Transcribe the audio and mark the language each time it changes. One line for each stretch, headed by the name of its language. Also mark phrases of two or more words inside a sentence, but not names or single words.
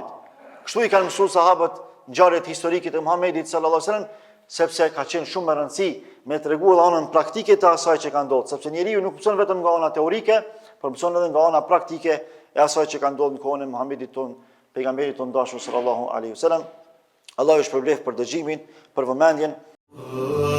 Albanian: Kështu i kanë mësuar sahabët ngjarjet historike të Muhamedit
Arabic: صلى الله عليه وسلم,
Albanian: sepse ka qenë shumë e rëndësishme me treguar anën praktike të asaj që ka ndodhur, sepse njeriu nuk mëson vetëm nga ana teorike, por mëson edhe nga ana praktike e asaj që ka ndodhur në kohën e Muhamedit ton, pejgamberit ton dashur
Arabic: صلى الله عليه وسلم.
Albanian: Allah ju shpërblet për dëgjimin, për vëmendjen.